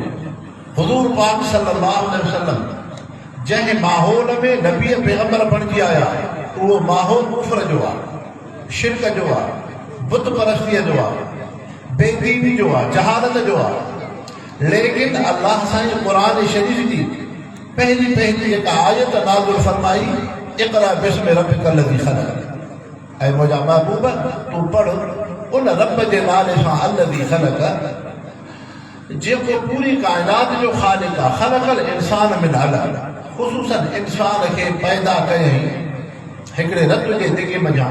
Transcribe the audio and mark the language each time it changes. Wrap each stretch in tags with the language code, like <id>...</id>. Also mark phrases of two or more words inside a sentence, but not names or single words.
<sd>हुज़ूर पाक</sd> <ar>صلى الله عليه وسلم</ar> <sd>जंहिं माहौल में नबी पैगंबर बणिजी आया, उहो माहौल कुफ़र जो आहे, शिरक जो आहे, बुत परस्तीअ जो आहे, बेदीनी जो आहे, जहालत जो आहे। लेकिन अल्लाह साईं क़ुर शरीफ़ जी पहली पहली जेका आयत नाज़िल फरमाई,</sd> <ar>اقرأ باسم ربك الذي خلق.</ar> <sd>ऐं मुंहिंजा महबूब तूं पढ़ उन रब जे नाले सां</sd> <ar>الذي خلق,</ar> <sd>जेको पूरी काइनात जो ख़ालिक़ आहे।</sd> <ar>خلق الإنسان من علق,</ar> <sd>ख़ुसूसन इंसान खे पैदा कयईं हिकिड़े रत जे दिॻे मञा।</sd>